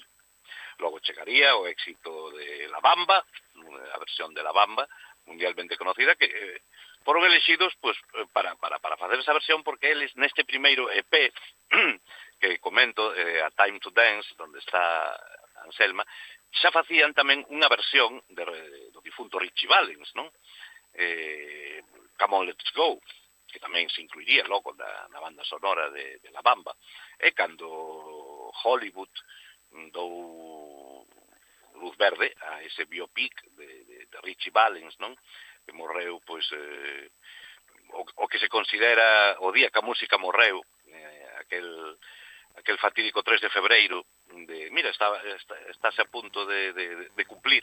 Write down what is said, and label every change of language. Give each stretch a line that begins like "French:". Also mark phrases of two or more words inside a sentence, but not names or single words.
Galician: Logo chegaría o éxito de La Bamba, a versión de La Bamba,
Spanish: mundialmente conocida,
Galician: que foron elexidos pues, para facer esa versión, porque eles neste primeiro EP que comento, A Time to Dance, onde está Anselma, xa facían tamén unha versión do difunto Richie Valens, non?
English: Come on, let's go,
Galician: que tamén se incluiría logo na banda sonora de La Bamba. E cando Hollywood dou luz verde a ese biopic de Richie Valens, non? Que morreu, pois, o que se considera o día que a música morreu, aquel fatídico 3 de febreiro, mira, estáse a punto de cumplir.